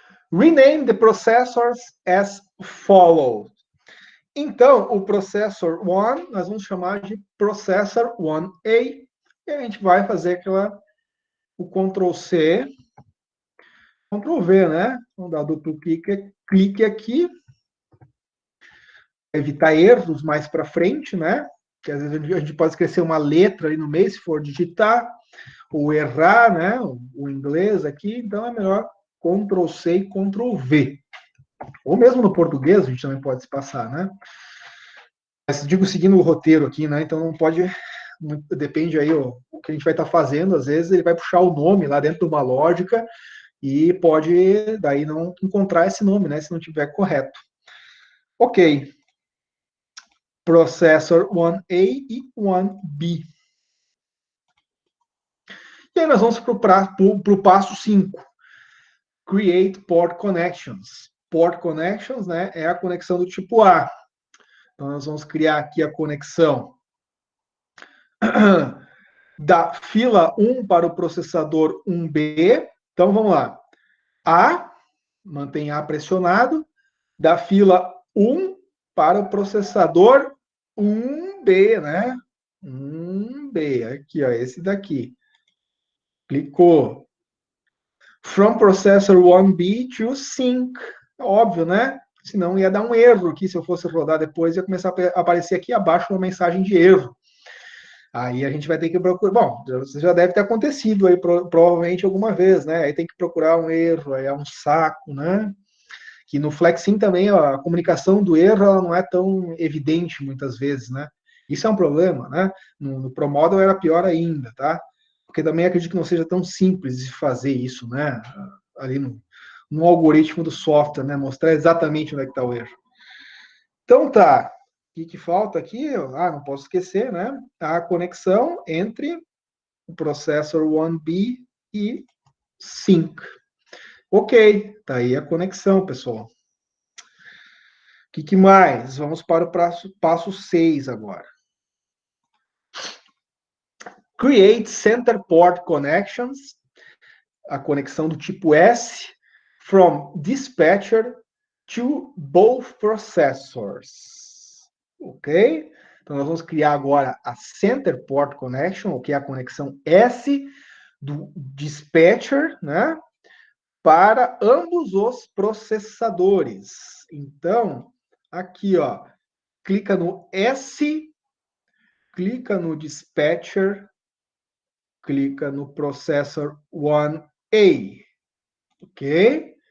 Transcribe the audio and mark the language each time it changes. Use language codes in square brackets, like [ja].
[en] Rename the processors as follows. [pt] Então, o processor 1, nós vamos chamar de processor 1A. E a gente vai fazer o Ctrl+C, Ctrl+V, né? Vamos dar duplo clique aqui. Evitar erros mais para frente, né? Que às vezes a gente pode esquecer uma letra ali no meio, se for digitar, ou errar, né? O inglês aqui, então é melhor Ctrl+C e Ctrl+V. Ou mesmo no português, a gente também pode se passar, né? Mas digo seguindo o roteiro aqui, né? Então não pode. Depende aí o que a gente vai estar fazendo, às vezes ele vai puxar o nome lá dentro de uma lógica e pode daí não encontrar esse nome, né? Se não tiver correto. Ok. Processor 1A e 1B. E aí nós vamos para o passo 5. [en] Create Port Connections. [pt] Port Connections, né, é a conexão do tipo A. Então nós vamos criar aqui a conexão da fila 1 para o processador 1B. Então vamos lá. A, mantém A pressionado, da fila 1 para o processador 1B, né? 1B, aqui, ó, esse daqui. Clicou. [en] From processor 1B to sync. [pt] Óbvio, né? Senão ia dar um erro aqui, se eu fosse rodar depois, ia começar a aparecer aqui abaixo uma mensagem de erro. Aí a gente vai ter que procurar. Bom, você já deve ter acontecido aí, provavelmente alguma vez, né? Aí tem que procurar um erro, aí é um saco, né? Que no Flexim também ó, a comunicação do erro ela não é tão evidente muitas vezes, né? Isso é um problema, né? No ProModel era pior ainda, tá? Porque também acredito que não seja tão simples de fazer isso, né? Ali no algoritmo do software, né? Mostrar exatamente onde é que está o erro. Então tá. O que falta aqui? Ah, não posso esquecer, né? A conexão entre o processor 1B e sync. Ok, tá aí a conexão, pessoal. O que mais? Vamos para o passo 6 agora. [en] Create Center Port Connections, [pt] a conexão do tipo S, [en] from dispatcher to both processors. Ok? [pt] Então, nós vamos criar agora a Center Port Connection, que é a conexão S do dispatcher, né? Para ambos os processadores. Então, aqui, ó, clica no S, clica no dispatcher, clica no processor 1A, ok?